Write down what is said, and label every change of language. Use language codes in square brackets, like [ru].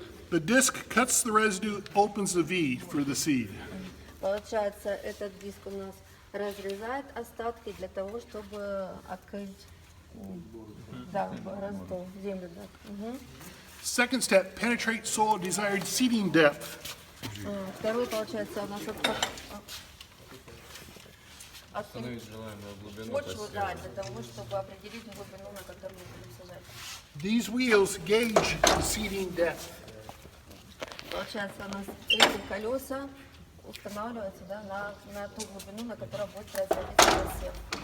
[en] The disc cuts the residue, opens the V for the seed. [ru] Получается, этот диск у нас разрезает остатки для того, чтобы открыть раздол, землю. Да. [en] Second step, penetrate soil desired seeding depth. [ru] Второй, получается, у нас Установить желаемую глубину почву, да, для того, чтобы определить глубину, на которой мы будем сажать. [en] These wheels gauge the seeding depth. [ru] Получается, у нас эти колеса устанавливаются, да, на ту глубину, на которой будет производиться посев.